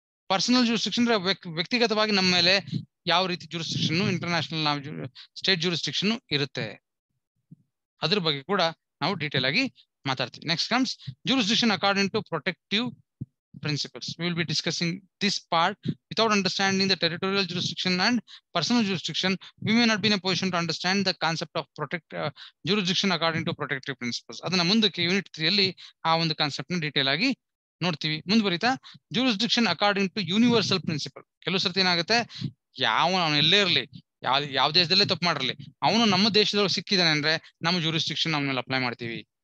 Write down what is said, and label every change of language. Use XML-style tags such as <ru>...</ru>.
<kn>Personal jurisdiction ವ್ಯಕ್ತಿಗತವಾಗಿ ನಮ್ಮ ಮೇಲೆ ಯಾವ ರೀತಿ ಜೂರಿಸ್ಡಿಕ್ಷನ್, ಇಂಟರ್ನ್ಯಾಷನಲ್ ಸ್ಟೇಟ್ ಜೂರಿಸ್ಡಿಕ್ಷನ್ ಇರುತ್ತೆ, ಅದ್ರ ಬಗ್ಗೆ ಕೂಡ ನಾವು ಡೀಟೇಲ್ ಆಗಿ ಮಾತಾಡ್ತೀವಿ.</kn> <en>Next comes jurisdiction according to protective principles. We will be discussing this part. Without understanding the territorial jurisdiction and personal jurisdiction, we may not be in a position to understand the concept of jurisdiction according to protective principles.</en> <kn>ಅದನ್ನ ಮುಂದಕ್ಕೆ unit 3 ಅಲ್ಲಿ ಆ ಒಂದು concept ನ detail ಆಗಿ ನೋಡ್ತೀವಿ. ಮುಂದುವರಿತಾ</kn> <en>Jurisdiction according to universal principle.</en> <kn>ಕೆಲವು ಸರ್ತಿ ಏನಾಗುತ್ತೆ, ಅವನು ಎಲ್ಲೇ ಇರಲಿ, ಯಾವ ದೇಶದಲ್ಲೇ ತಪ್ಪು ಮಾಡಿರಲಿ, ಅವನು ನಮ್ಮ ದೇಶದೊಳಗೆ ಸಿಕ್ಕಿದಾನೆ ಅಂದ್ರೆ ನಮ್ಮ ಜೂರಿಸ್ಡಿಕ್ಷನ್ ಅವನ ಮೇಲೆ ಅಪ್ಲೈ ಮಾಡ್ತೀವಿ.</kn>